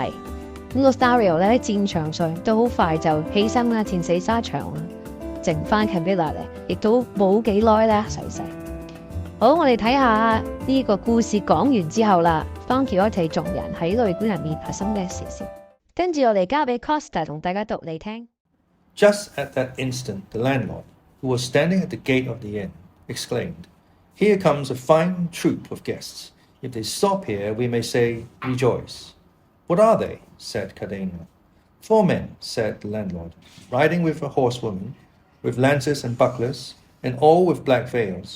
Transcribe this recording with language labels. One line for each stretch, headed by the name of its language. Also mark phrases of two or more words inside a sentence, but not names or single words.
Cantonese: 咁 Lothario 咧喺戰場上都好快就犧牲啦，戰死沙場啦，剩翻 Camilla 咧，亦都冇幾耐咧逝世。好，我哋睇下呢個故事講完之後啦，Don Quixote眾人喺旅館入面發生嘅事先。跟住我哋交俾 Costa 同大家讀嚟聽。
English: Just at that instant, the landlord, who was standing at the gate of the inn, exclaimed, "Here comes a fine troop of guests. If they stop here, we may say, rejoice." "What are they?" said Cardenio. "4 men," said the landlord, "riding with a horsewoman, with lances and bucklers, and all with black veils.